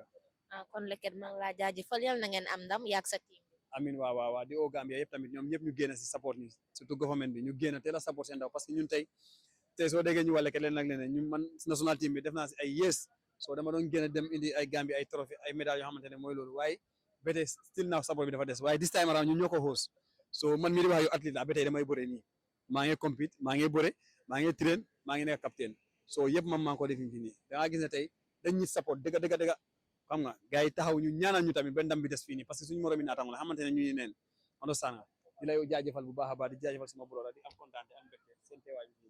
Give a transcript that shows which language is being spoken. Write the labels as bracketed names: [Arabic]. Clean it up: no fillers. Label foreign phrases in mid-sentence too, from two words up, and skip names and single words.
[Wolof] kon Leket maa ngi laa jaajëfal yal na ngeen am ndam yaag sa team amin waaw di o Gambia yëpp tamit ñoom ñëpp ñu génn si support ni surtout government bi ñu génn teel a support seen ndaw [French] parce que [Wolof] ñun tey soo déggee ñu wàlle ke leen ak leneen ñun man [English] national team [Wolof] bi def naa si ay yees so dama doon génn dem indi ay Gambia ay trophée ay médailles yoo xamante ne mooy loolu waaye ba tey [English] still now [Wolof] support bi dafa des waaye [English] this time around [Wolof] ñun ñoo ko host so man mii di wax yow athlète la ba tey damay bëre nii maa ngi compete maa ngi bëre maa ngi train maa ngi nekk capitaine so yëpp man maa ngi ko def fii nii da nga gis ne tey dañ ñu support dëgg xam nga gars yi taxaw ñu ñaanal ñu tamit ba ndam bi des fii nii [French] parce que [Wolof] suñu moromi naataango la xamante ne ñu neen understand nga di lay jaajëfal bu baax a baax di jaajëfal suma brother di am kontaan am mbégte seen teewaay bi